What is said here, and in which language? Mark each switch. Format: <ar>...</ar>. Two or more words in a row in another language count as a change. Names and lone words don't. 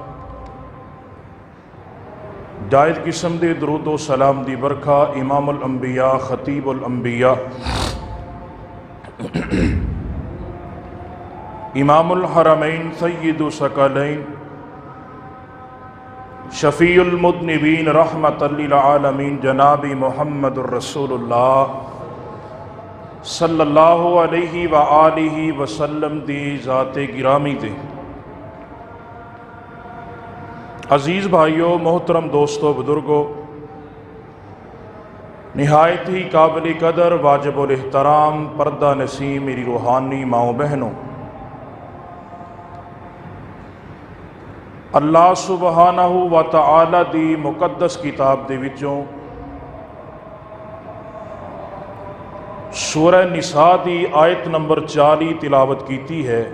<pa>زائد قسم دے درود و سلام دی برکھا</pa> <ar>إمام الأنبياء خطيب الأنبياء إمام الحرمين سيد الثقلين شفيع المذنبين رحمة للعالمين جنابي محمد رسول الله صلى الله عليه وآله وسلم</ar> <pa>دی ذاتے گرامی دے.</pa> <ur>عزیز بھائیوں، محترم دوستوں، بزرگوں، نہایت ہی قابل قدر واجب الاحترام پردہ نشیں میری روحانی ماؤ بہنوں,</ur> <ar>الله سبحانه وتعالى</ar> <pa>دی مقدس کتاب دے وچوں سورہ نساء دی آیت نمبر 40 تلاوت کیتی ہے.</pa>